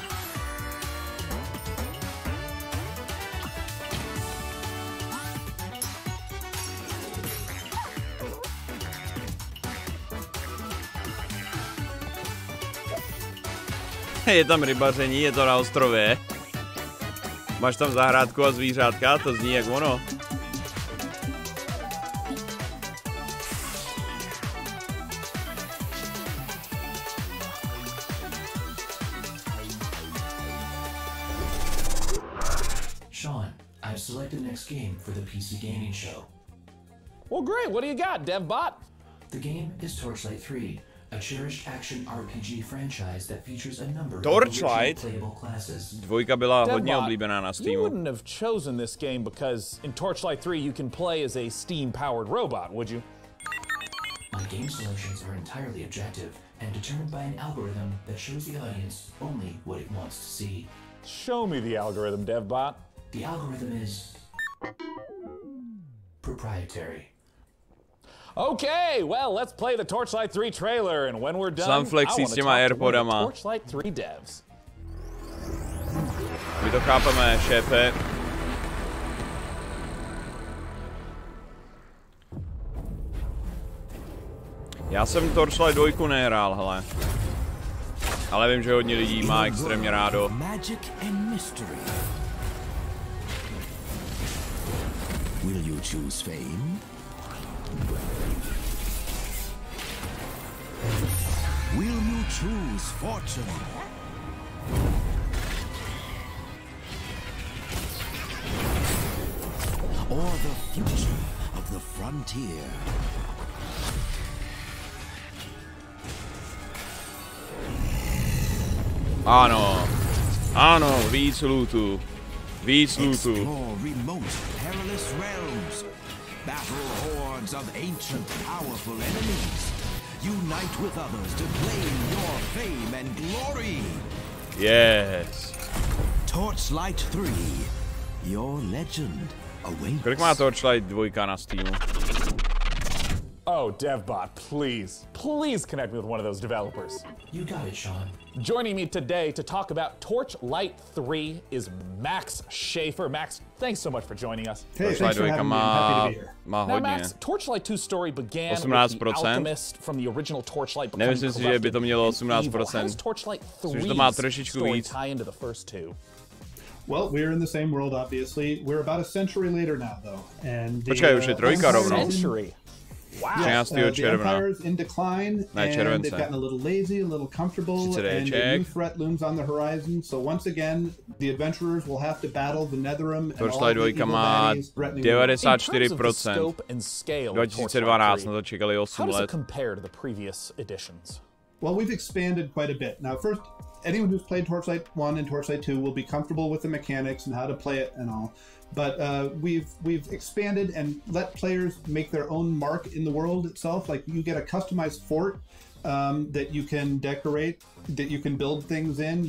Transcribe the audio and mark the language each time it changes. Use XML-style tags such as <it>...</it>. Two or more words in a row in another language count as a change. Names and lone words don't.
<cs>Je tam rybaření, je to na ostrově. Máš tam zahrádku a zvířátka, to zní jak ono.</cs> <en>Sean, I've selected the next game for the PC gaming show. Well, great. What do you got, DevBot? The game is Torchlight 3, a cherished action RPG franchise that features a number of Torchlight? playable classes.</en> <cs>Dvojka byla hodně oblíbená na Steamu.</cs> <en>You wouldn't have chosen this game because in Torchlight 3 you can play as a steam-powered robot, would you? My game selections are entirely objective and determined by an algorithm that shows the audience only what it wants to see. Show me the algorithm, DevBot. The algorithm is proprietary. Okay, well, let's play the Torchlight 3 trailer, and when we're done, I want to talk to one of the Torchlight 3 devs.</en> <cs>My to chápeme, šéfe. Já jsem Torchlight 2 nehrál, hele. Ale vím, že hodně lidí má extrémně rádo.</cs> <en>Magic and mystery. Will you choose fame? Will you choose fortune? Or the future of the frontier?</en> <cs>Ano, ano, víc lootu. Víc lootu.</cs> <en>Explore remote, perilous realms. Battle hordes of ancient, powerful enemies. Unite with others to claim your fame and glory. Yes. Torchlight 3. Your legend awaits.</en> <cs>Kolik má Torchlight 2 na Steamu?</cs> <en>Oh, DevBot, please connect me with one of those developers. You got it, Sean. Joining me today to talk about Torchlight 3 is Max Schaefer. Max, thanks so much for joining us. Hey, thanks for having me. I'm happy to be here. Now, Max, Torchlight 2 story began with the alchemist from the original Torchlight becoming corrupted.</en> <cs>Nevím si, že by to mělo 18%.</cs> <en>How does Torchlight 3's story tie into the first two? Well, we're in the same world, obviously. We're about a century later now, though. And</en> <cs>počkej, už je trojka rovnou.</cs> <en>Century. Wow. The Empire's in decline, and they've gotten a little lazy, a little comfortable, and a new threat looms on the horizon. So once again, the adventurers will have to battle the Netherim and all the evil baddies threatening the world.</en> <cs>94%. 2012, na to čekali 8 let.</cs> <en>How does it compare to the previous editions? Well, we've expanded quite a bit. Now, first, anyone who's played Torchlight 1 and Torchlight 2 will be comfortable with the mechanics and how to play it and all. But we've expanded and let players make their own mark in the world itself. Like you get a customized fort that you can decorate, that you can build things in.</en>